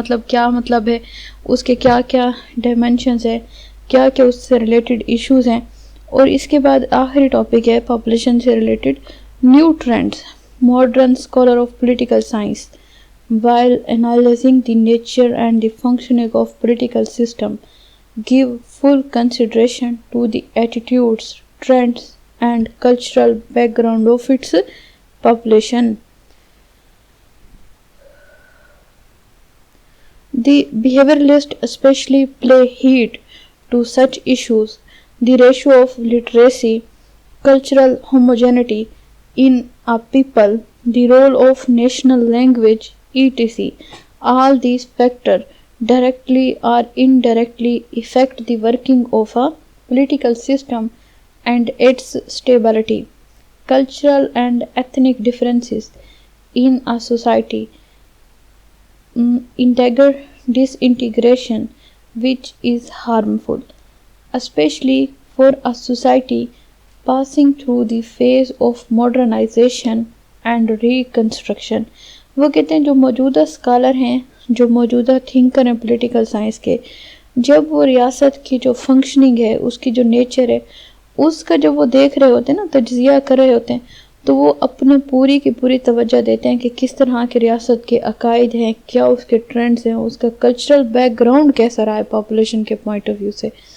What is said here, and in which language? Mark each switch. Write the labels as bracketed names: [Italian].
[Urdu] کیا مطلب ہے، اس کے کیا کیا ڈائمینشنز ہے، کیا کیا اس سے ریلیٹڈ ایشوز ہیں، اور اس کے بعد آخری ٹاپک ہے پاپولیشن سے related new trends. [English] Modern scholar of political science while analyzing the nature and the functioning of political system give full consideration to the attitudes, trends and cultural background of its population. The behavioralists especially play heed to such issues, the ratio of literacy, cultural homogeneity in a people, the role of national language, etc. All these factors directly or indirectly affect the working of a political system and its stability. Cultural and ethnic differences in a society integer disintegration, which is harmful, especially for a society passing through the phase of modernization and reconstruction. [Urdu] وہ کہتے ہیں جو موجودہ scholar ہیں، جو موجودہ thinker ہیں political science کے، جب وہ ریاست کی جو فنکشننگ ہے، اس کی جو نیچر ہے، اس کا جب وہ دیکھ رہے ہوتے ہیں نا، تجزیہ کر رہے ہوتے ہیں، تو وہ اپنے پوری کی پوری توجہ دیتے ہیں کہ کس طرح کے ریاست کے عقائد ہیں، کیا اس کے ٹرینڈز ہیں، اس کا کلچرل بیک گراؤنڈ کیسا رہا ہے پاپولیشن کے پوائنٹ آف ویو سے،